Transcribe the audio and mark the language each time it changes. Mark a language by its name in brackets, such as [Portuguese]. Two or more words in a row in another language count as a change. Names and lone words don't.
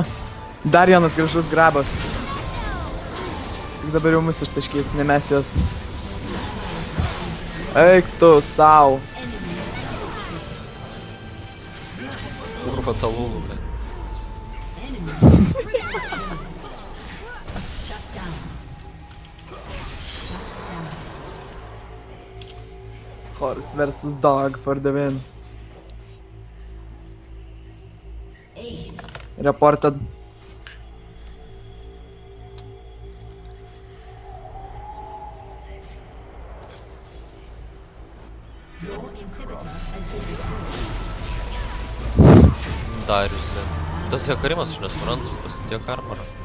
[Lithuanian] Dar vienas gražus grabas. Tik dabar jau mus ištaškys, ne mes juos. Eik tu, sau. Kurva tą lulų, ble. [English] Horse versus dog for the win. Reported. [Lithuanian] Darius, ble. Tas Hekarimas, aš nesuprantu, pasidėjo karmarą.